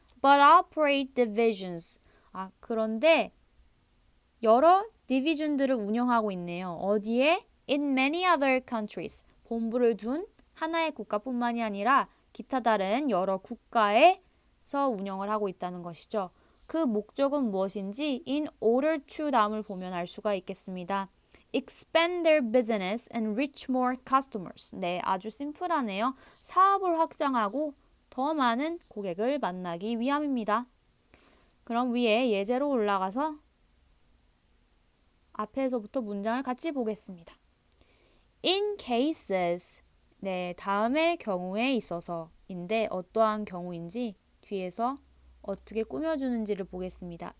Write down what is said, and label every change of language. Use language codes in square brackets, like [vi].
[en] But operate divisions, [ko] 그런데 여러 디비전들을 운영하고 있네요. 어디에? [en] In many other countries, [ko] 본부를 둔 하나의 국가뿐만이 아니라 기타 다른 여러 국가에서 운영을 하고 있다는 것이죠. 그 목적은 무엇인지 in order to 다음을 보면 알 수가 있겠습니다. [en] Expand their business and reach more customers. [ko] 네, 아주 심플하네요. 사업을 확장하고 더 많은 고객을 만나기 위함입니다. 그럼 위에 예제로 올라가서 앞에서부터 문장을 같이 보겠습니다. [en] In cases, [ko] 네, 다음의 경우에 있어서인데 어떠한 경우인지 뒤에서 어떻게 꾸며주는지를 보겠습니다.